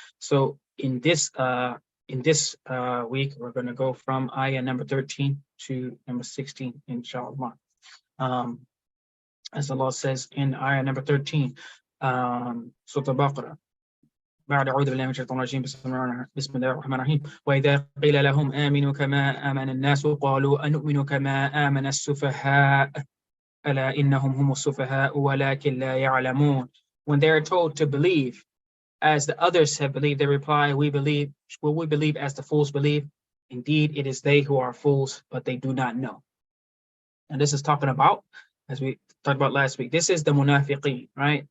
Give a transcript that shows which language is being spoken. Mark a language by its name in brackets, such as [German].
[English] So in this week, we're going to go from ayah number 13 to number 16, inshallah. As Allah says in ayah number 13, Surah Al-Baqarah, [Arabic] بعد أعوذ بالله من الشيطان الرجيم بسم الله الرحمن الرحيم. وإذا قيل لهم آمنوا كما آمن الناس قالوا أنؤمن كما آمن السفهاء ألا إنهم هم السفهاء ولكن لا يعلمون. [English] When they are told to believe as the others have believed, they reply, we believe as the fools believe. Indeed, it is they who are fools, but they do not know. And this is talking about, as we talked about last week, this is the munafiqeen, right?